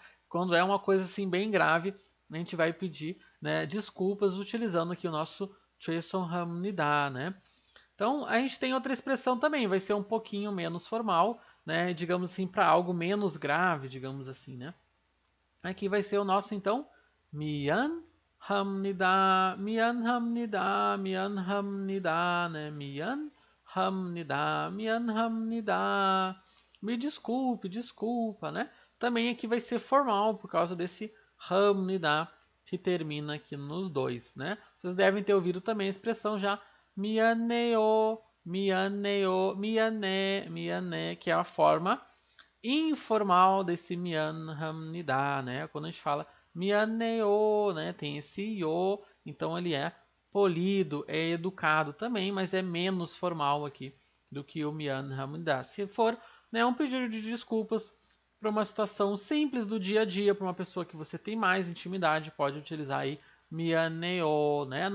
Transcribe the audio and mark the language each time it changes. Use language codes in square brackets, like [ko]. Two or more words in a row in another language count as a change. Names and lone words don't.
[pt] Quando é uma coisa assim bem grave, a gente vai pedir, né, desculpas utilizando aqui o nosso 죄송합니다, né? Então, a gente tem outra expressão também, vai ser um pouquinho menos formal, né? Digamos assim, para algo menos grave, digamos assim, né? Aqui vai ser o nosso, então, [ko] 미안합니다, 미안합니다, 미안합니다, né? 미안합니다, 미안합니다. [pt] Me desculpe, desculpa, né? Também aqui vai ser formal por causa desse 합니다 que termina aqui nos dois, né? Vocês devem ter ouvido também a expressão já [ko] 미안해요, 미안해요, 미안해, 미안해, [pt] que é a forma informal desse 미안합니다, né? Quando a gente fala 미안해요, né? Tem esse yo, então ele é polido, é educado também, mas é menos formal aqui do que o 미안합니다. Se for, né, um pedido de desculpas para uma situação simples do dia a dia, para uma pessoa que você tem mais intimidade, pode utilizar aí 미안해요, né?